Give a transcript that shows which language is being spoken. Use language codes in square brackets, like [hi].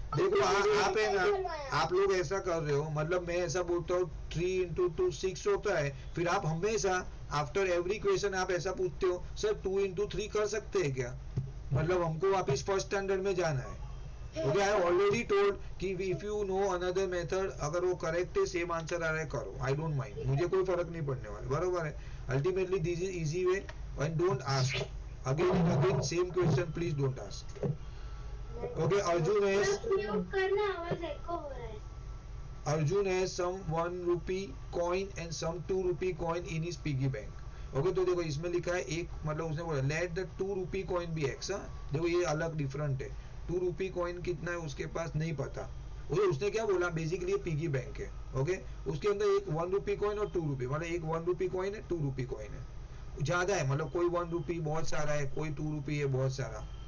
[hi] देखो आप है ना, आप लोग ऐसा कर रहे हो, मतलब मैं ऐसा बोलता हूँ 3 इंटू 2 6 होता है, फिर आप हमेशा [en] after every question [hi] आप ऐसा पूछते हो सर 2 इंटू 3 कर सकते हैं क्या, मतलब हमको वापिस फर्स्ट स्टैंडर्ड में जाना है। [en] okay, I already told [hi] कि [en] if you know another method, [hi] अगर वो करेक्ट है, सेम आंसर आ रहा है, करो, [en] I don't mind, [hi] मुझे कोई फर्क नहीं पड़ने वाला, बरोबर है। [en] Ultimately this is easy way, and don't ask again and again same question, please don't ask. Okay, Arjun has some 1 rupee coin and some 2 rupee coin in his piggy bank. [hi] Okay तो देखो इसमें लिखा है एक, मतलब उसने बोला [en] Let the 2 rupee coin be x. [hi] देखो ये अलग डिफरेंट है, 2 रूपी कॉइन कितना है उसके पास नहीं पता, उसने क्या बोला, बेसिकली ये पिगी बैंक है। ओके, उसके अंदर एक 1 रूपी कॉइन और 2 रूपी, मतलब एक 1 रूपी कॉइन है, 2 रूपी कॉइन है, ज्यादा है, मतलब कोई 1 रूपी बहुत सारा है, कोई 2 रूपी है बहुत सारा।